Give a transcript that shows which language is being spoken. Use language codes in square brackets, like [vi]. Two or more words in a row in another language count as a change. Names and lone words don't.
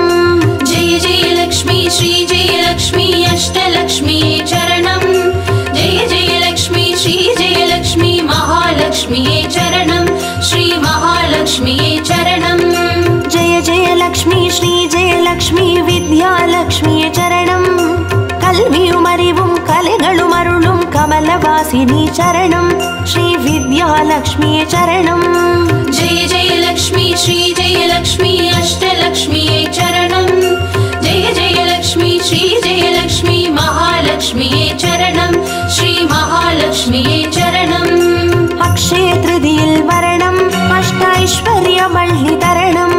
[sa] जय जय लक्ष्मी श्री जय लक्ष्मी अष्टलक्ष्मिये चरणं जय जय लक्ष्मी श्री जय लक्ष्मी महालक्ष्मिये चरणं श्री महालक्ष्मिये चरणं जय जय लक्ष्मी श्री जय लक्ष्मी विद्यालक्ष्मिये चरणं [ta] கல்வியுமறிவும் கலைகளும் அருளும் கமலவாசினி சரணம் ஸ்ரீ வித்யாலக்ஷ்மியே சரணம் [sa] जय जय लक्ष्मी श्री जय लक्ष्मी अष्टलक्ष्मिये चरणं जय जय लक्ष्मी श्री जय लक्ष्मी महालक्ष्मिये चरणं श्री महालक्ष्मिये चरणं [ta] அக்ஷய த்ருதீயில் வரணம் அஷ்டைஸ்வர்யமள்ளித்தரணம்